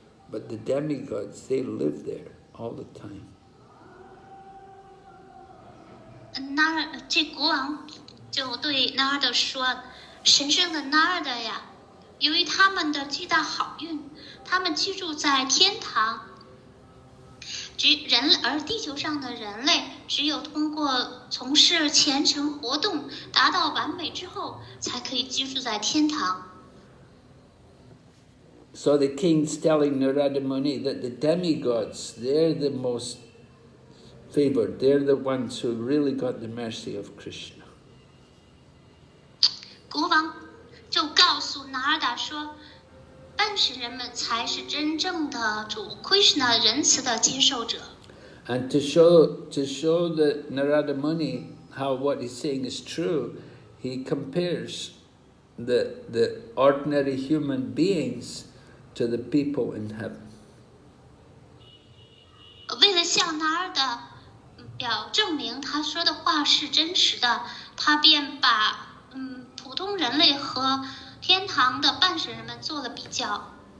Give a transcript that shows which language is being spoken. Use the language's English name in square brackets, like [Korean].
[English] But the demigods, they live there all the time." [Chinese] 这国王就对纳尔德说：“神圣的纳尔德呀，由于他们的巨大好运，他们居住在天堂。而地球上的人类，只有通过从事虔诚活动，达到完美之后，才可以居住在天堂。” [English] So the king's telling Narada Muni that the demigods, they're the most favored. They're the ones who really got the mercy of Krishna. [Chinese] 国王就告诉纳尔达说，半神人们才是真正的主 Krishna 仁慈的接受者。 [English] And to show the Narada Muni how what he's saying is true, he compares the ordinary human beings to the people in heaven. [Chinese] 为了向纳尔达证明他说的话是真实的，他便把普通人类和天堂的半神人们做了比较。